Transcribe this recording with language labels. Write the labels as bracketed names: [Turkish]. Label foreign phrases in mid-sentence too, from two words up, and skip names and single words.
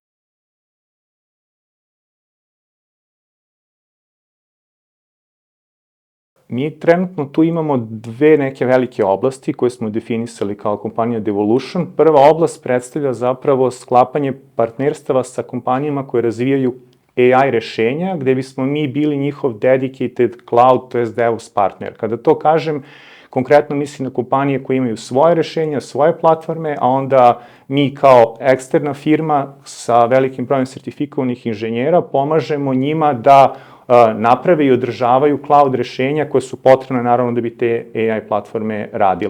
[Serbian] Mi trenutno tu imamo dve neke velike oblasti koje smo definisali kao kompanija Devolution. Prva oblast predstavlja zapravo sklapanje partnerstava sa kompanijama koje razvijaju AI rešenja, gde bismo mi bili njihov [English] dedicated cloud, [Serbian] to je DevOps partner. Kada to kažem, konkretno mislim na kompanije koje imaju svoje rešenja, svoje platforme, a onda mi kao eksterna firma sa velikim brojem sertifikovanih inženjera pomažemo njima da naprave i održavaju cloud rešenja koje su potrebne naravno da bi te AI platforme radile.